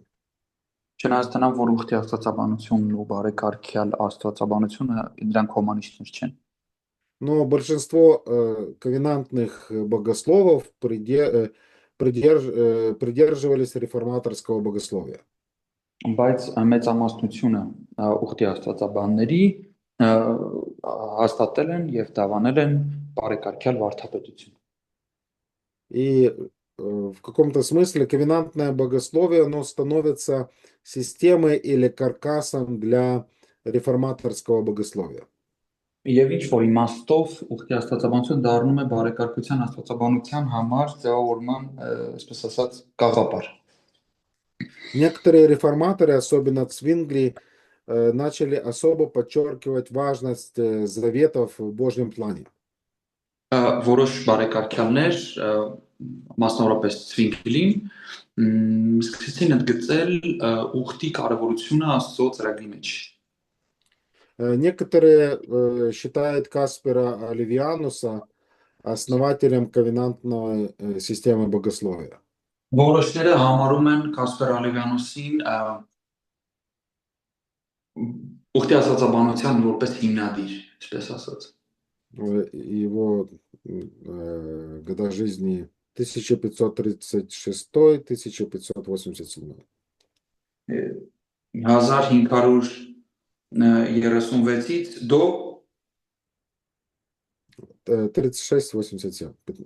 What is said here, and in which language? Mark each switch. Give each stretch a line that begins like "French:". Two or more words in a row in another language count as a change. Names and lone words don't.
Armenian: Չնայած դրան, որ ուխտի աստվածաբանությունն ու բարեկարգյալ աստվածաբանությունը դրանք հոմանիշներ չեն։
Russian: Но большинство ковенантных богословов придерживались реформаторского богословия.
Armenian: Բայց մեծամասնությունը ուխտի աստվածաբանների հաստատել են եւ դավանել են բարեկարգյալ վարդապետություն։
Russian: И в каком-то смысле ковенантное богословие, оно становится системой или каркасом для реформаторского богословия.
Armenian: Եվ ինչ որ իմաստով ուխտի աստվածաբանությունը դառնում է բարեկարգության աստվածաբանության համար ձևավորման, այսպես ասած, գաղափար։
Russian: Некоторые реформаторы, особенно Цвингли, начали особо подчеркивать важность заветов в Божьем плане.
Armenian: Որոշ բարեկարգյալներ, մասնավորապես Ցվինգլին, սկսեցին ընդգծել ուխտի կարևորությունը Աստծո ծրագրի մեջ։
Russian: Некоторые считают Каспера Оливиануса основателем ковенантной системы богословия.
Armenian: Որոշները համարում են Կասպեր Ալիվյանոսին ուխտի աստվածաբանության որպես հիմնադիր, այսպես ասած։
Russian: Его года жизни 1536-1587. 1536-ից до 36-87.